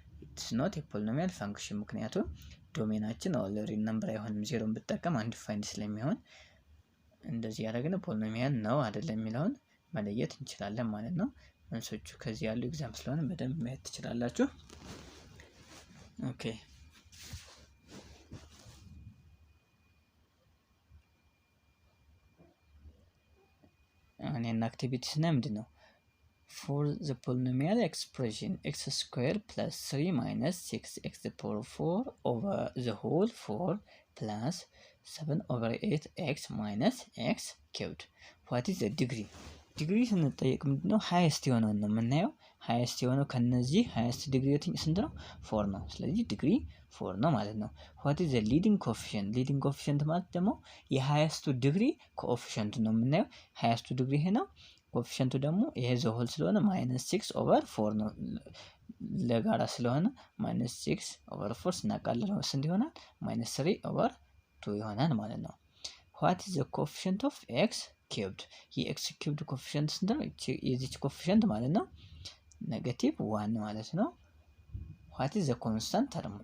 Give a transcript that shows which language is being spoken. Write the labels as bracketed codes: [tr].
[en] ኢትስ ኖት ኤ ፖሊኖሚያል ፋንክሽን [am] ምክንያቱም ዶሜናችን ኦል ሪል ነምበር አይሆንም። ዜሮን ብትጠቀም አንዲፋይንድ ስለሚሆን እንደዚህ ያደረግን ፖሊኖሚያል ነው አይደለም የሚለውን መለየት እንችላለን ማለት ነው። መልሶቹ ከዚህ ያሉ ኤግዛምፕል ስለሆነ በደንብ ማየት ትችላላችሁ። ኦኬ አሁን አክቲቪቲስ እና ምንድነው? [en] for the polynomial expression x squared plus 3 minus 6x to the power 4 over the whole 4 plus 7 over 8x minus x cubed what is the degree? [am] ዲግሪ ስንጠየቅ ምንድነው? ሃይስት የሆነውን ነው የምናየው። ሃይስት የሆነው ከነዚህ ሃይስት ዲግሪ ስንት ነው? 4 ነው። ስለዚህ ዲግሪ 4 ነው ማለት ነው። [en] what is the leading coefficient? [am] leading coefficient ማለት ደግሞ የሃይስቱ ዲግሪ ኮኤፊሽንት ነው የምናየው። ሃይስቱ ዲግሪ ይሄ ነው። ኮኤፊሽንቱ ደግሞ ይሄ ዘሆል ስለሆነ -6/4 ነው። ለጋራ ስለሆነ -6/4 ስናቃልለው ስንት ይሆናል? -3/2 ይሆናል ማለት ነው። [en] what is the coefficient of x cubed? [am] የኤክስ ኪዩብድ ኮኤፊሽንት ስንት ነው? የዚች ኮኤፊሽንት ማለት ነው -1 ማለት ነው። [en] what is the constant term?